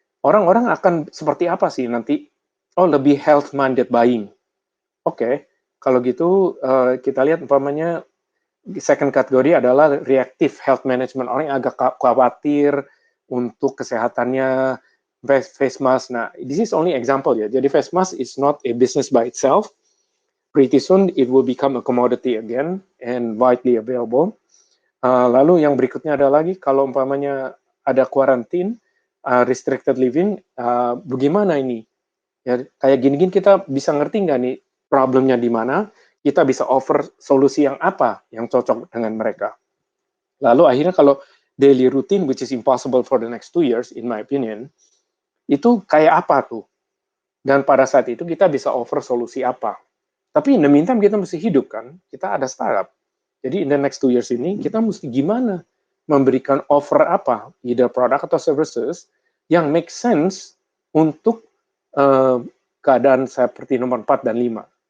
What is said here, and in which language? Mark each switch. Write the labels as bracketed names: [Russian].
[Indonesian] Orang-orang akan seperti apa sih nanti? Oh, lebih [English] health-minded buying. [Indonesian] Oke, kalau gitu kita lihat umpamanya second kategori adalah [English] reactive health management. [Indonesian] Orang yang agak khawatir untuk kesehatannya, face mask. [English] Nah, this is only example ya. Jadi face mask is not a business by itself. Pretty soon it will become a commodity again and widely available. [Indonesian] Lalu yang berikutnya ada lagi, kalau umpamanya ada [English] quarantine, restricted living, [Indonesian] bagaimana ini? Ya, kayak gini-gini kita bisa ngerti nggak nih problemnya di mana, kita bisa offer solusi yang apa yang cocok dengan mereka. Lalu akhirnya kalau [English] daily routine, which is impossible for the next 2 years, in my opinion, [Indonesian] itu kayak apa tuh? Dan pada saat itu kita bisa offer solusi apa? Tapi [English] in the meantime [Indonesian] kita mesti hidup kan, kita ada startup. Jadi [English] in the next 2 years [Indonesian] ini kita mesti gimana memberikan offer apa, either product atau services yang make sense untuk keadaan seperti nomor 4 dan 5.